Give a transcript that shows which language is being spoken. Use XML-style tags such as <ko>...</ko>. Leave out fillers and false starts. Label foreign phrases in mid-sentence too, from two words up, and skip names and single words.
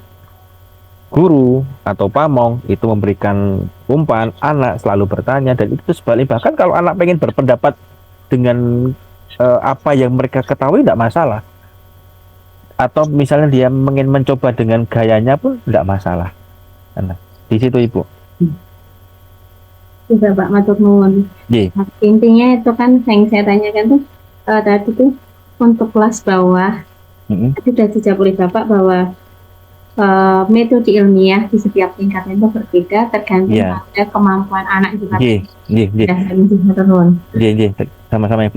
<id>Guru atau pamong itu memberikan umpan, anak selalu bertanya, dan itu sebaliknya. Bahkan kalau anak pengen berpendapat dengan apa yang mereka ketahui, tidak masalah. Atau misalnya dia ingin mencoba dengan gayanya pun tidak masalah. Nah, di situ Ibu. Juga Pak</id> <jv>matur nuwun.</jv> <id>Iya. Nah, intinya itu kan yang saya tanyakan tuh tadi tuh untuk kelas bawah sudah dijawab oleh Bapak bahwa metode ilmiah di setiap tingkatnya itu berbeda tergantung pada kemampuan anak juga. Iya, sama-sama Ibu.</id>